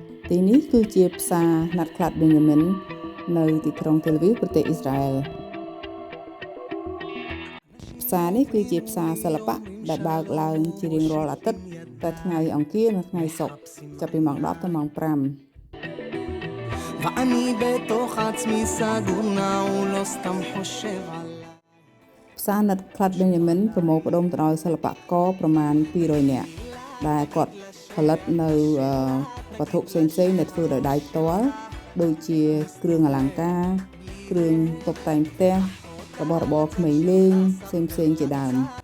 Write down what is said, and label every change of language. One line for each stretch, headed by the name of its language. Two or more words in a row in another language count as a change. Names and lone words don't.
Khmer: ទីនេះគឺជាផ្សារណាត់ខ្លាត់ប៊ែនយ៉ាមីននៅទីក្រុងតេលវីវប្រទេសអ៊ីស្រាអែលផ្សារនេះគឺជាផ្សារសិល្បៈដែលបើកឡើងជារៀងរាល់អាទិត្យតែថ្ងៃអង្គារនិងថ្ងៃសុក្រចាប់ពីម៉ោង 10 ដល់ម៉ោង 5
Hebrew: ואני בתוך עצמי סגור נעול לא סתם חושב עליי
Khmer: ផ្សារណាត់ខ្លាត់ប៊ែនយ៉ាមីនប្រមូលផ្ដុំទៅដោយសិល្បករប្រមាណ 200 នាក់ដែលគាត់ផលិតនៅវត្ថុផ្សេងៗដែលធ្វើដោយដៃផ្ទាល់ដូចជាគ្រឿងអលង្ការគ្រឿងតុបតែងផ្ទះរបស់របរក្មេងលេងផ្សេងៗជាដើម